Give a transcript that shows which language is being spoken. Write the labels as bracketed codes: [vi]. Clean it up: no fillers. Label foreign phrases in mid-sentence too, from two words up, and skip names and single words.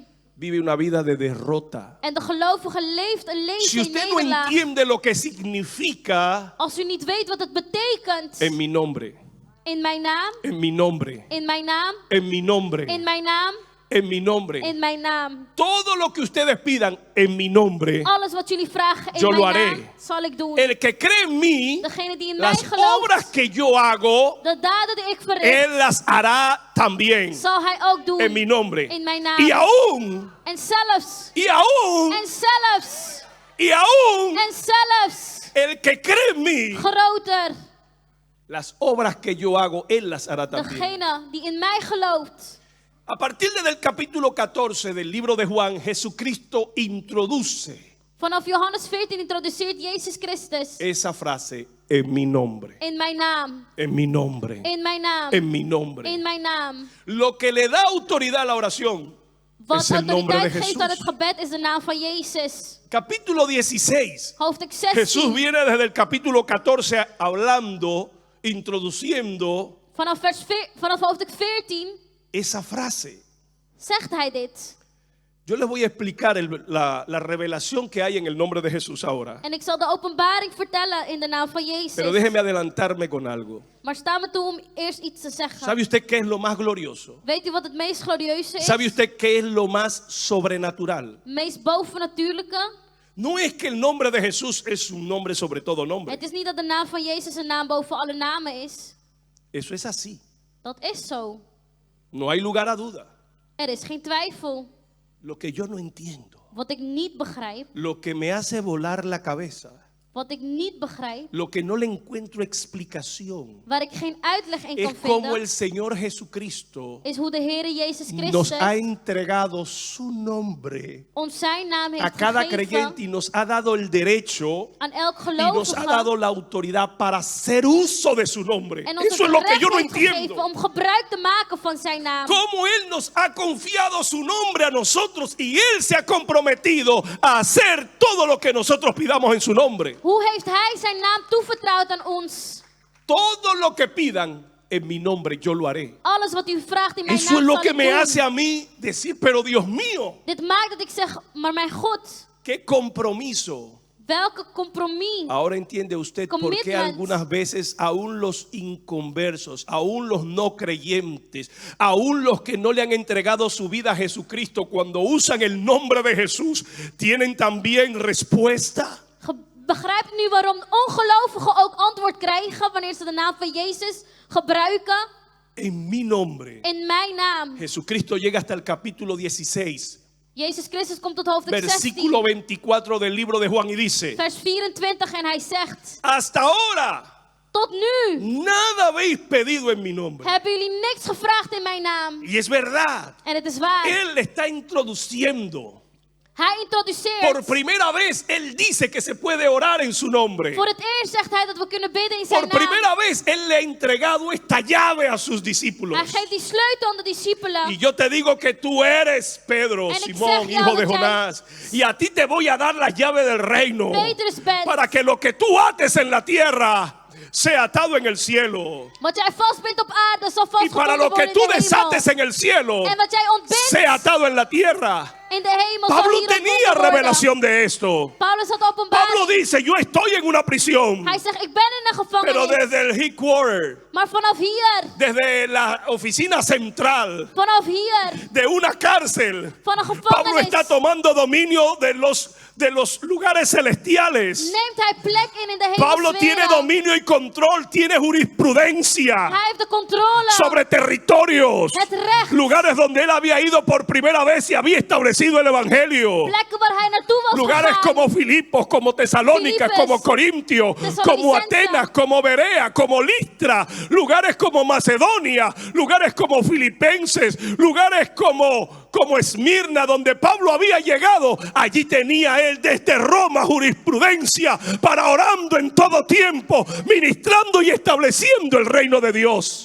[es] vive una vida de derrota. [nl] En de gelovige leeft een [es] Si [nl] leven in [es] usted no [nl] nederlaag. [es] entiende lo que significa [nl] Als u niet weet wat het betekent, [es] en mi nombre, [nl] in mijn naam, [es] en mi nombre, [nl] in mijn naam, [es] en mi nombre, [nl] in mijn naam, [es] en mi nombre, [nl] in mijn naam. [es] todo lo que ustedes pidan en mi nombre, [nl] Alles wat jullie vragen in [es] Yo lo [nl] mijn [es] haré. [nl] naam, zal ik doen. [es] el que cree en mí, [nl] Degene die in mij [es] las obras [nl] gelooft, [es] que yo hago, [nl] de daden die ik verricht, [es] él las hará también [nl] zal hij ook doen [es] en mi nombre. [nl] in mijn naam. [es] Y aún, [nl] En zelfs, [es] y aún, [nl] en zelfs, [es] y aún, [nl] en zelfs, [es] el que cree en mí, [nl] groter, [es] las obras que yo hago, él las hará también. [nl] degene die in mij gelooft. [es] A partir del capítulo 14 del libro de Juan, Jesucristo introduce [nl] Vanaf Johannes 14 introduceert Jezus Christus [es] esa frase, en mi nombre, [nl] in mijn naam, [es] en mi nombre, [nl] in mijn naam, [es] en mi nombre. [nl] in mijn naam. [es] Lo que le da autoridad a la oración [nl] Wat [es] es el nombre de [nl] autoriteit geeft aan het [es] Jesús. [nl] gebed is de naam van Jezus. [es] Capítulo 16. [nl] Hoofdstuk [es] Jesús [nl] 16. [es] viene desde el capítulo 14 hablando, introduciendo [nl] Vanaf hoofdstuk 14 [es] esa frase. [nl] zegt hij dit. [es] Yo les voy a explicar la revelación que hay en el nombre de Jesús ahora. [nl] En ik zal de openbaring vertellen in de naam van Jezus. [es] Pero déjeme adelantarme con algo. [nl] Maar sta me toe om eerst iets te zeggen. [es] ¿Sabe usted qué es lo más glorioso? [nl] Weet u wat het meest glorieuze is? [es] ¿Sabe usted qué es lo más sobrenatural? [nl] Het meest bovennatuurlijke? [es] No es que el nombre de Jesús es un nombre sobre todo nombre. [nl] Het is niet dat de naam van Jezus een naam boven alle namen is. [es] Eso es así. [nl] Dat is zo. [es] No hay lugar a duda. [nl] Er is geen twijfel. [es] Lo que yo no entiendo, [nl] Wat ik niet begrijp, [es] lo que me hace volar la cabeza, [nl] Wat ik niet begrijp, [es] lo que no le encuentro explicación, [nl] waar ik geen uitleg in [es] es [nl] kan [es] como [nl] vinden, [es] el Señor Jesucristo [nl] is hoe de Heere Jezus [es] nos ha [nl] Christus [es] entregado su nombre [nl] ons zijn naam [es] a [nl] heeft [es] cada [nl] gegeven [es] creyente y nos ha dado el derecho [nl] aan elk [es] y nos ha dado [nl] gelovige [es] la autoridad para hacer uso de su nombre. [nl] en ons [es] Eso es lo que [nl] het [es] yo no [nl] recht heeft gegeven [es] entiendo. [nl] om gebruik te maken van zijn naam. [es] Cómo Él nos ha confiado su nombre a nosotros y Él se ha comprometido a hacer todo lo que nosotros pidamos en su nombre. [nl] Hoe heeft hij zijn naam toevertrouwd aan ons? [es] Todo lo que pidan en mi nombre yo lo haré. [nl] Alles wat u vraagt in mijn [es] Eso es [nl] naam [es] lo [nl] zal [es] que [nl] ik [es] me [nl] doen. [es] hace a mí decir, pero Dios mío, [nl] Dit maakt dat ik zeg, maar mijn God, [es] qué compromiso. [nl] welke compromis. [es] Ahora entiende usted por qué [nl] Commitment. [es] algunas veces aún los inconversos, aún los no creyentes, aún los que no le han entregado su vida a Jesucristo, cuando usan el nombre de Jesús, tienen también respuesta. [nl] Begrijpt u nu waarom ongelovigen ook antwoord krijgen wanneer ze de naam van Jezus gebruiken? [es] En mi nombre. [nl] In mijn naam. [es] Jesucristo llega hasta el capítulo 16, [nl] Jezus Christus komt tot hoofdstuk [es] versículo [nl] 16, [es] 24 del libro de Juan y dice: [nl] vers 24 en hij zegt, [es] hasta ahora [nl] tot nu [es] nada habéis pedido en mi nombre. [nl] hebben jullie niks gevraagd in mijn naam. [es] Y es verdad, [nl] En het is waar. [es] Él le está introduciendo. [nl] Hij introduceert. [es] Por primera vez, Él dice que se puede orar en su nombre. [nl] Voor het eerst zegt hij dat we kunnen bidden in zijn [es] Por [nl] naam. [es] primera vez, Él le ha entregado esta llave a sus discípulos. [nl] Hij geeft die sleutel aan de discipelen. [es] Y yo te digo que tú eres Pedro, [nl] En ik [es] Simón, [nl] zeg jou [es] hijo de [nl] dat jij- [es] Jonás. Y a ti te voy a dar la llave del reino. [nl] Petrus bent. [es] Para que lo que tú ates en la tierra sea atado en el cielo. [nl] Wat jij vastbindt op aarde zal [es] Y para [nl] vastgebonden [es] lo que [nl] worden [es] tú [nl] in de [es] desates [nl] hemel. [es] en el cielo [nl] En wat jij ontbindt [es] sea atado en la tierra. [nl] in de hemel zal [es] Pablo [nl] hier [es] tenía [nl] ontbonden worden. [es] revelación de esto. [nl] Paulus had [es] Pablo [nl] openbaring. [es] dice, yo estoy en una prisión. [nl] Hij zegt, ik ben in een [es] Pero [nl] gevangenis. [es] desde el headquarter, [nl] Maar vanaf hier, [es] desde la oficina central [nl] vanaf hier, [es] de una cárcel, [nl] van een [es] Pablo [nl] gevangenis, [es] está tomando dominio de los lugares celestiales. [nl] neemt hij plek in de [es] Pablo tiene [nl] hemelsferen. [es] dominio y control, tiene jurisprudencia [nl] Hij heeft de controle. [es] sobre territorios, [nl] Het recht. [es] lugares donde él había ido por primera vez y había establecido el evangelio. [nl] Plekken waar hij naartoe was [es] Lugares [nl] gegaan. [es] como Filipos, como Tesalónica, [nl] Filipos, [es] como Corintio, como [nl] Tesalonicense. [es] Atenas, como Berea, como Listra, lugares como Macedonia, lugares como Filipenses, lugares como Esmirna, donde Pablo había llegado. Allí tenía él desde Roma jurisprudencia para orando en todo tiempo, ministrando y estableciendo el reino de Dios.